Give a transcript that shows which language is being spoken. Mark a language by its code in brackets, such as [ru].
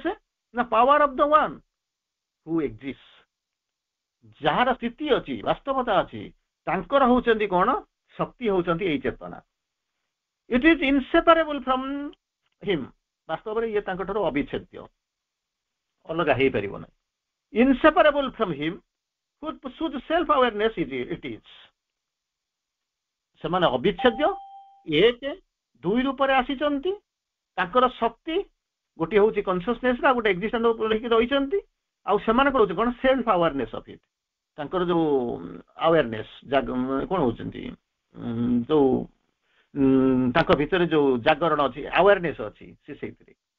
[en] ସେ ନା power of the one who exist. [or] ଯାହାର ସ୍ଥିତି ଅଛି, ବାସ୍ତବତା ଅଛି, ତାଙ୍କର ହଉଛନ୍ତି କ'ଣ ଶକ୍ତି ହଉଛନ୍ତି ଏଇ ଚେତନା। [en] It is inseparable from him. [or] ବାସ୍ତବରେ ଇଏ ତାଙ୍କଠାରୁ ଅବିଚ୍ଛେଦ୍ୟ, ଅଲଗା ହେଇପାରିବ ନାହିଁ। [en] Inseparable from him whose self awareness it is। [or] ସେମାନେ ଅବିଚ୍ଛେଦ୍ୟ, ଏକ ଦୁଇ ରୂପରେ ଆସିଛନ୍ତି। ତାଙ୍କର ଶକ୍ତି ଗୋଟିଏ ହଉଛି କନସିୟସନେସ୍, ଆଉ ଗୋଟେ ଏକ୍ଜିଷ୍ଟେନ୍ସ ଉପରେ ରହିଛନ୍ତି। ଆଉ ସେମାନଙ୍କର ହଉଛି କ'ଣ [en] Self awareness of it. [or] ତାଙ୍କର ଯୋଉ ଆୱାରନେସ୍ କ'ଣ ହଉଛନ୍ତି, ଯୋଉ ତାଙ୍କ ଭିତରେ ଯୋଉ ଜାଗରଣ ଅଛି, ଆୱାରନେସ୍ ଅଛି, ସେ ସେଇଥିରେ।